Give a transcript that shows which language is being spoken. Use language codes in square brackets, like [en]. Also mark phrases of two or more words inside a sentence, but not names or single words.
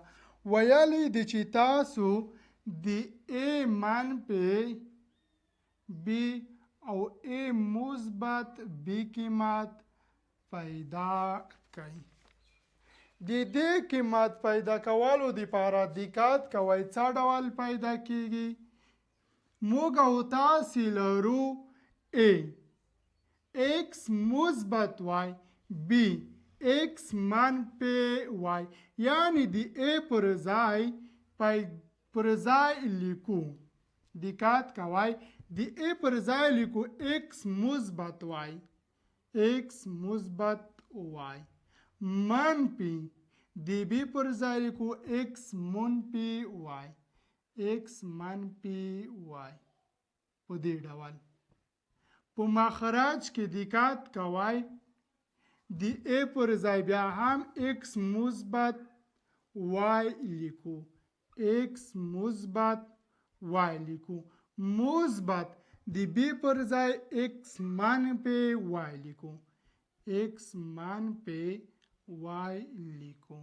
[ps] ویلی دي چې تاسو د a منفی b او a مثبت b قیمت پیدا کړئ. د دې قیمت پیدا کولو دپاره دقت کوئ څه ډول پیدا کیږي. موږ او تاسې لرو a x مثبت y b x منفی y یعنی د a پر ځای لیکو. دقت کوئ د a پر ځای لیکو x مثبت y x مثبت y منفی د b پر ځای لیکو x منفی y x منفی y. په دې ډول په مخرج کې دقت کوئ د a پر ځای بیا هم x مثبت y لیکو x مثبت y لیکو مثبت د b پر ځای x منفی y لیکو x منفی y لیکو.